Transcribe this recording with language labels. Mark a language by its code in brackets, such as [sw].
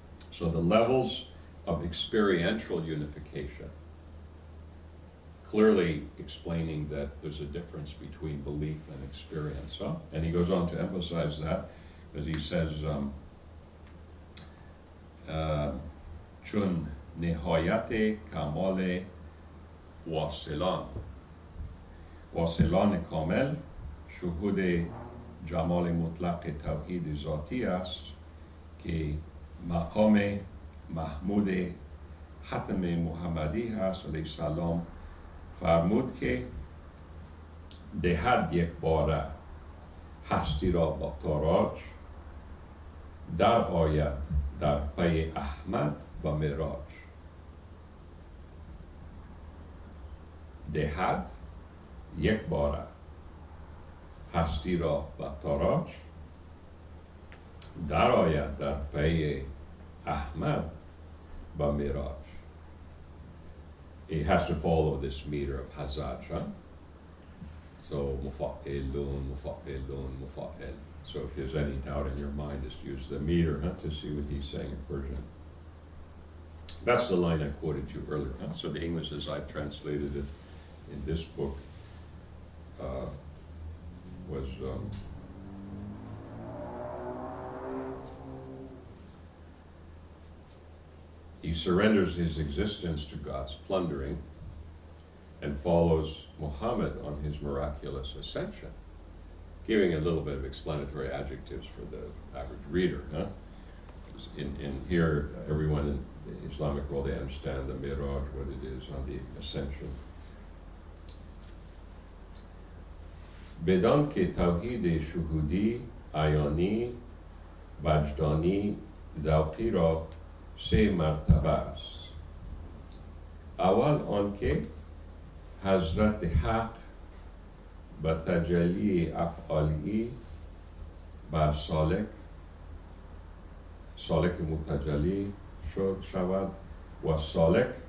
[en] So the levels of experiential unification, clearly explaining that there's a difference between belief and experience. Huh? And he goes on to emphasize that, as he says, [fa] Chun nihayate kamale wasilan. Wasilan kamel shuhud jamal mutlaq tawhid zati ast که مقام محمود حتم محمدی هست علیه السلام فرمود که دهد یک باره هستی را با تاراج در آید در پی احمد و معراج. دهد یک باره هستی را با تاراج در آید در پی احمد و معراج. [en] It has to follow this meter of Hazaj, huh? So, mufa'ilun, mufa'ilun, mufa'il. So if there's any doubt in your mind, just use the meter, huh, to see what he's saying in Persian. That's the line I quoted to you earlier, huh? So the English, as I've translated it in this book, was he surrenders his existence to God's plundering and follows Muhammad on his miraculous ascension, giving a little bit of explanatory adjectives for the average reader. Huh? In here, everyone in the Islamic world, they understand the Miraj, what it is on the ascension. [fa] Bedan ke tawhid shuhudi, ayani, wajdani, zawqi ra سه مرتبه است. اول آنکه حضرت حق و تجلی افعالی بر سالک متجلی شود و سالک